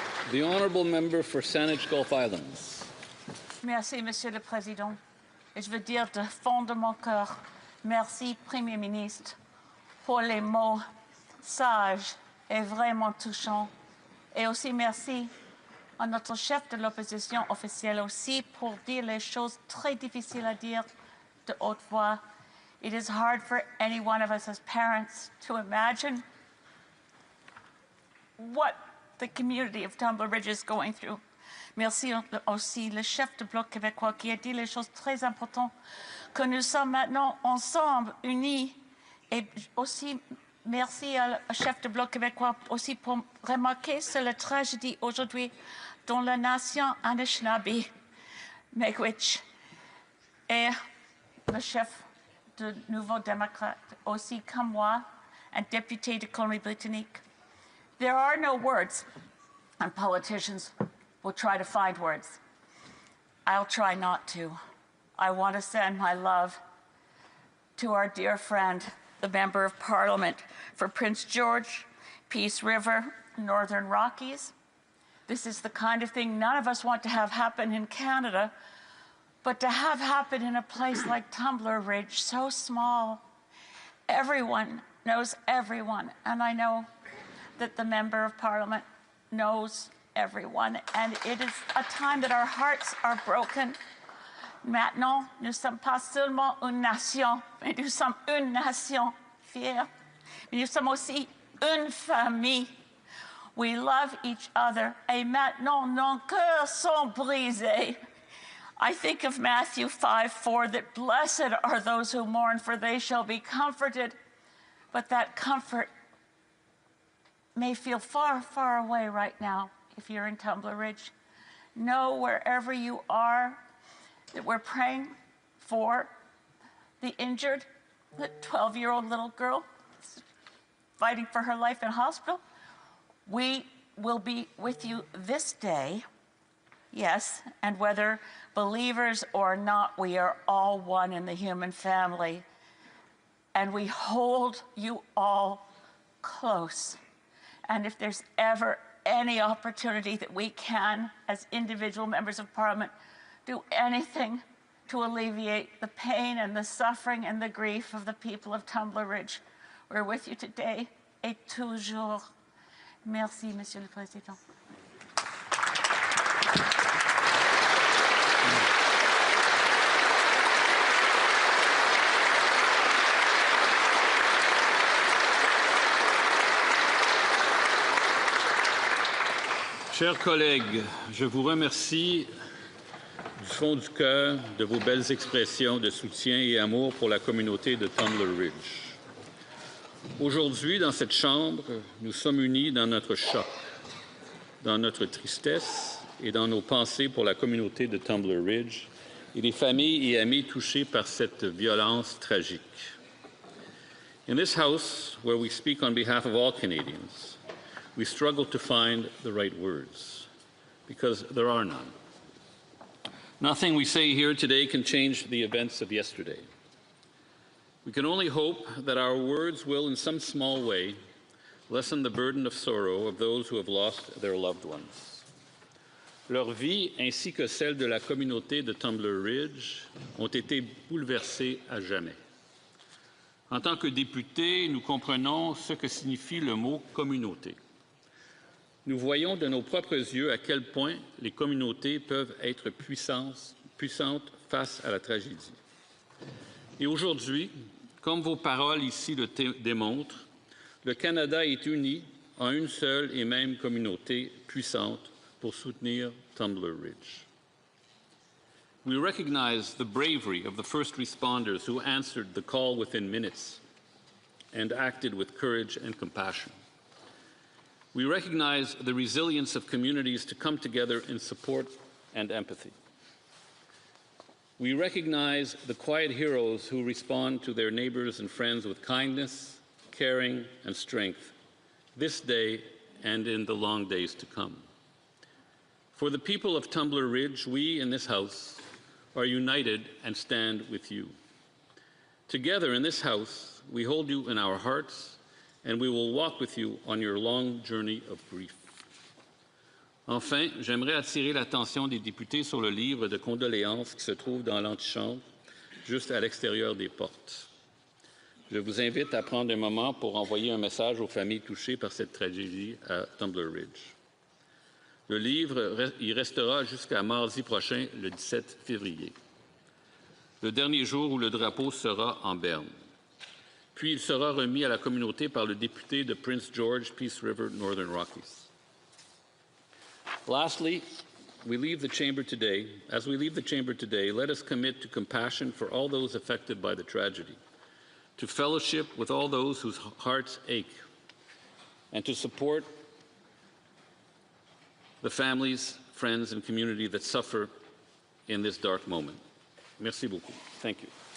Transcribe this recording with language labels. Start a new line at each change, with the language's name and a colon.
English: The honourable member for Saanich Gulf Islands.
French: Merci, Monsieur le Président. Et je veux dire de fond de mon cœur, merci, Premier ministre, pour les mots sages et vraiment touchants. Et aussi merci à notre chef de l'opposition officielle aussi pour dire les choses très difficiles à dire de haute voix.
English: It is hard for any one of us as parents to imagine what the community of Tumbler Ridge is going through.
French: Merci aussi le chef du Bloc Québécois qui a dit les choses très importantes, que nous sommes maintenant ensemble, unis. Et aussi merci au chef du Bloc Québécois aussi pour remarquer sur la tragédie aujourd'hui dans la nation Anishinaabe, Miigwech. Et le chef du Nouveau Démocrate aussi comme moi, un député de Colombie-Britannique.
English: There are no words, and politicians will try to find words. I'll try not to. I want to send my love to our dear friend, the Member of Parliament for Prince George, Peace River, Northern Rockies. This is the kind of thing none of us want to have happen in Canada, but to have happen in a place like Tumbler Ridge, so small. Everyone knows everyone, and I know that the Member of Parliament knows everyone, and it is a time that our hearts are broken.
French: Maintenant, nous ne sommes pas seulement une nation, mais nous sommes une nation fière. Mais nous sommes aussi une famille.
English: We love each other,
French: et maintenant nos cœurs sont brisés.
English: I think of Matthew 5:4, that blessed are those who mourn, for they shall be comforted. But that comfort may feel far, far away right now if you're in Tumbler Ridge. Know wherever you are that we're praying for the injured, the 12-year-old little girl fighting for her life in hospital. We will be with you this day, yes, and whether believers or not, we are all one in the human family, and we hold you all close. And if there's ever any opportunity that we can, as individual members of Parliament, do anything to alleviate the pain and the suffering and the grief of the people of Tumbler Ridge, we're with you today
French: et toujours. Merci, Monsieur le Président. Chers collègues, je vous remercie du fond du cœur de vos belles expressions de soutien et amour pour la communauté de Tumbler Ridge. Aujourd'hui, dans cette Chambre, nous sommes unis dans notre choc. dans notre tristesse et dans nos pensées pour la communauté de Tumbler Ridge et les familles et amis touchés par cette violence tragique.
English: In this House, where we speak on behalf of all Canadians, we struggle to find the right words, because there are none. Nothing we say here today can change the events of yesterday. We can only hope that our words will, in some small way, lessen the burden of sorrow of those who have lost their loved ones.
French: Leur vie, ainsi que celle de la communauté de Tumbler Ridge, ont été bouleversées à jamais. En tant que députés, nous comprenons ce que signifie le mot « communauté ». Nous voyons de nos propres yeux à quel point les communautés peuvent être puissantes face à la tragédie. Et aujourd'hui, comme vos paroles ici le démontrent, le Canada est uni en une seule et même communauté puissante pour soutenir Tumbler Ridge.
English: We recognize the bravery of the first responders who answered the call within minutes and acted with courage and compassion. We recognize the resilience of communities to come together in support and empathy. We recognize the quiet heroes who respond to their neighbors and friends with kindness, caring, and strength this day and in the long days to come. For the people of Tumbler Ridge, we in this House are united and stand with you. Together in this House, we hold you in our hearts, and we will walk with you on your long journey of grief.
French: Enfin, j'aimerais attirer l'attention des députés sur le livre de condoléances qui se trouve dans l'antichambre, juste à l'extérieur des portes. Je vous invite à prendre un moment pour envoyer un message aux familles touchées par cette tragédie à Tumbler Ridge. Le livre y restera jusqu'à mardi prochain, le 17 février, le dernier jour où le drapeau sera en berne. Puis il sera remis à la communauté par le député de Prince George, Peace River, Northern Rockies.
English: Lastly, as we leave the chamber today, let us commit to compassion for all those affected by the tragedy, to fellowship with all those whose hearts ache, and to support the families, friends, and community that suffer in this dark moment.
French: Merci beaucoup.
English: Thank you.